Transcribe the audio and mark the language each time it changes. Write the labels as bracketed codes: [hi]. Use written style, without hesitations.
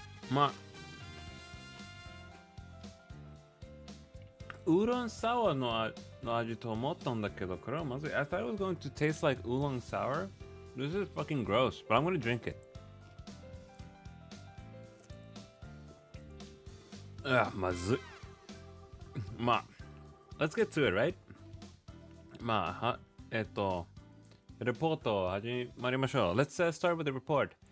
[ja] まあウーロンサワーの味と思ったんだけど、これはまずい。 [en] I thought it was going to taste like oolong sour. This is fucking gross, but I'm going to drink it. [ja] まずい。 [en] まあ let's get to it, right? [ja] まあレポートを始まりましょう。 [en] Let's start with the report.